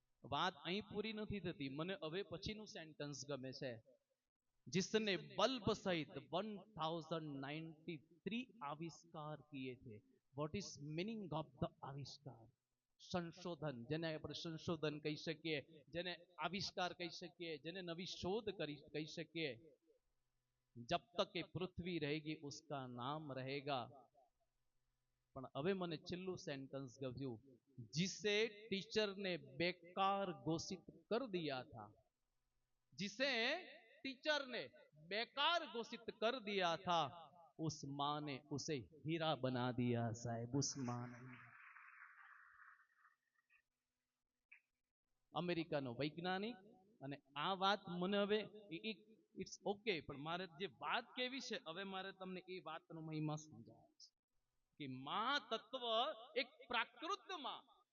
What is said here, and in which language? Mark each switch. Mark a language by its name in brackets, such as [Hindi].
[Gujarati] વાત અહીં પૂરી નથી થતી, મને હવે પછીનું સેન્ટેન્સ ગમે છે. [Hindi] जिसने बल्ब सहित 1093 आविष्कार किए थे. [English] What is meaning of the आविष्कार? [Gujarati] संशोधन, જેને આપણે સંશોધન કહી શકીએ, જેને આવિષ્કાર કહી શકીએ, જેને નવી શોધ કહી શકીએ. [Hindi] जब तक ये पृथ्वी रहेगी उसका नाम रहेगा. [Gujarati] પણ હવે મને છેલ્લું સેન્ટેન્સ ગમ્યું, [Hindi] जिसे टीचर ने बेकार घोषित कर दिया था, जिसे टीचर ने बेकार घोषित कर दिया था, उस मां ने उसे हीरा बना दिया साहेब, उस मां ने। [Gujarati] અમેરિકાનો વૈજ્ઞાનિક અને આ વાત મને હવે [English] it's okay, [Gujarati] પણ મારે જે વાત કેવી છે હવે મારે તમને એ વાતનો મહિમા સમજાવવો છે કે મા તત્વ એક પ્રાકૃતમાં,